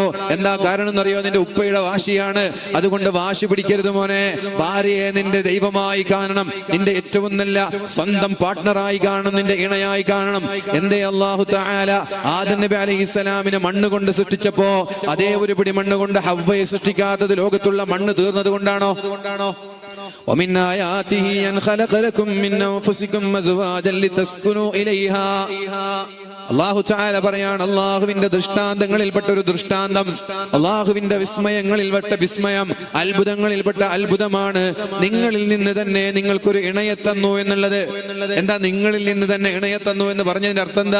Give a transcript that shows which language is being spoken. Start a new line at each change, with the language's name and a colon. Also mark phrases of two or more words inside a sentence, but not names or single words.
Malayalam: എന്താ കാരണം എന്നറിയോ? നിന്റെ ഉപ്പയുടെ വാശിയാണ്. അതുകൊണ്ട് വാശി പിടിക്കരുത് മോനെ. ഭാര്യയെ നിന്റെ ദൈവമായി കാണണം, നിന്റെ ഏറ്റവും നല്ല സ്വന്തം പാർട്ട്ണറായി കാണണം, നിന്റെ ഇണയായി കാണണം. എന്തേ
Arabic: الله تعالى
Malayalam: ആദം നബി അലൈഹിസ്സലാമിനെ മണ്ണ് കൊണ്ട് സൃഷ്ടിച്ചപ്പോ അതേ ഒരു പിടി മണ്ണ് കൊണ്ട് ഹവ്വയെ സൃഷ്ടിക്കാത്തത് ലോകത്തുള്ള മണ്ണ് തീർന്നത് കൊണ്ടാണോ?
Arabic: ومن آياته أن خلق لكم من أنفسكم أزواجا لتسكنوا إليها. الله تعالى
Malayalam: പറയാണ്, അല്ലാഹുവിന്റെ ദൃഷ്ടാന്തങ്ങളിൽപ്പെട്ട ഒരു ദൃഷ്ടാന്തം, അല്ലാഹുവിന്റെ വിസ്മയങ്ങളിൽപ്പെട്ട വിസ്മയം, അത്ഭുതങ്ങളിൽപ്പെട്ട അത്ഭുതമാണ് നിങ്ങളിൽ നിന്ന് തന്നെ നിങ്ങൾക്കൊരു ഇണയെ തന്നു എന്നുള്ളത്. എന്താ നിങ്ങളിൽ നിന്ന് തന്നെ ഇണയെ തന്നു എന്ന് പറഞ്ഞതിന്റെ അർത്ഥം എന്താ?